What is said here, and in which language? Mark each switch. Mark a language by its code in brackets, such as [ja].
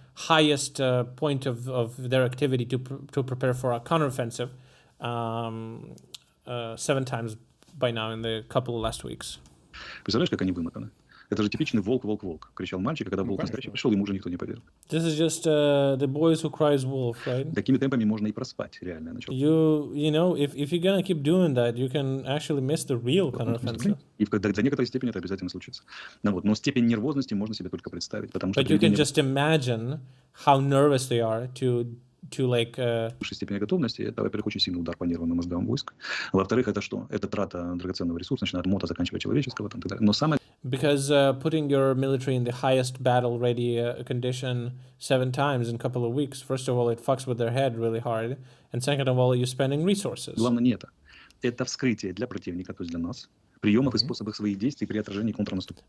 [en] highest point of their activity to prepare for a counteroffensive 7 times by now in the couple of last weeks. [ru] Представляешь, как они вымотаны? Это же типичный волк, кричал мальчик, а когда волк настоящий пришел, ему уже никто не поверил. [en] This is just the boys who cries wolf, right? [ru] Такими темпами можно и проспать реально. [en] You know, if you're gonna keep doing that, you can actually miss the real counteroffensive. [ru] И до некоторой степени это обязательно случится. Но степень нервозности можно себе только представить, потому что... [en] But you can just imagine how nervous they are to like... [ru] Высшей степени готовности, это, во-первых, очень сильный удар по нервам и мозгам войск. Во-вторых, это что? Это трата драгоценного ресурса, начиная от мота, заканчивая человеческого, там, и так далее. Но самое... [en] Because putting your military in the highest battle-ready condition 7 times in a couple of weeks, first of all, it fucks with their head really hard, and second of all, you're spending resources. [ru] Главное не это. Это вскрытие для противника, то есть для нас, приемов и способов своих действий при отражении контрнаступления.